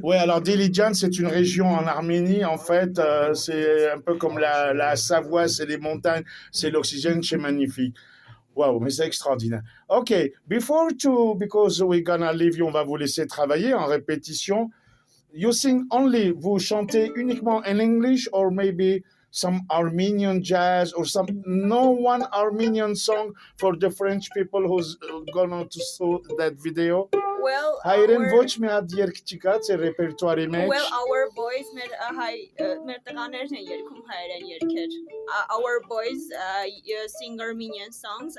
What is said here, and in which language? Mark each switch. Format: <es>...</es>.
<fr>Oui, alors Dilijan, c'est une région en Arménie. En fait, c'est un peu comme la Savoie, c'est les montagnes, c'est l'oxygène, c'est magnifique. Wow, mais c'est extraordinaire. OK,</fr> <en>because we're gonna leave you,</en> <fr>on va vous laisser travailler en répétition.</fr> <en>You sing only,</en> <fr>vous chantez uniquement</fr> <en>in English or maybe some Armenian jazz or some, no one Armenian song for the French people who's gonna to see that video? Well,</en> <hy>Հայերեն ոչ մի հատ երգ չկա, ձեր ռեպերտուարի մեջ։</hy> <en>well, our boys</en> <hy>մեր տղաներն են երգում հայերեն երգեր.</hy> <en>Our boys sing Armenian songs.</en>